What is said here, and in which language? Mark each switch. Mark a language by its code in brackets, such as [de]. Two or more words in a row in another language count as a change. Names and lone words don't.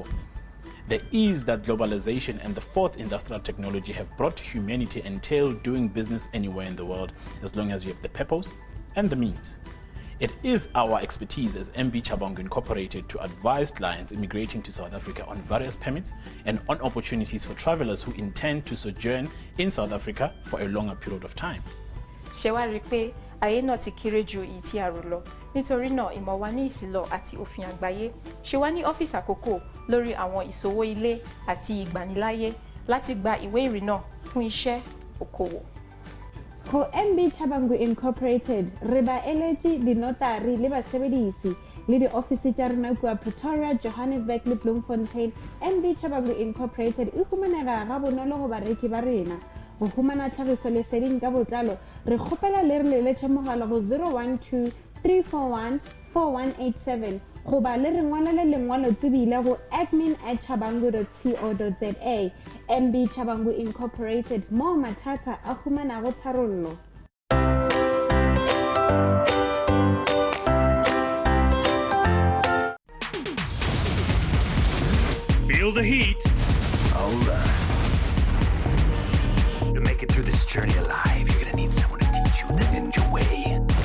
[en] The ease that globalization and the fourth industrial technology have brought to humanity entail doing business anywhere in the world as long as you have the peppers and the means. It is our expertise as MB Chabangu Incorporated to advise clients immigrating to South Africa on various permits and on opportunities for travelers who intend to sojourn in South Africa for a longer period of time. [yo] Ṣé ayé náà ti kéré ju èyí tí a rò lọ. Nítorí náà, ìmọ̀ wa ní ìsìlọ̀ àti òfin àgbáyé ṣe wá ní ọ́fíìsì àkókò lórí àwọn ìṣòwò ilé àti ìgbaniláyé láti gba ìwé ìrìnnà fún iṣẹ́ okòwò. [nso] Go MB Chabangu Incorporated, reba eleji di notary le basebedisi le di office tsa rena kwa Pretoria, Johannesburg le Bloemfontein. MB Chabangu Incorporated e humanega ga bonolo go bareki ba rena. Go humana tlhagiso leseding ka botlalo, re kgopela le re leletše mogala go 012 341 4187 goba le re ngwalele lengwalo tsebile go admin@chabangu.co.za. MB Chabangu Incorporated, mo mathata a humanago tharollo. [en] Feel the heat. All right. To make it through this journey alive, you're gonna need someone to teach you the ninja way.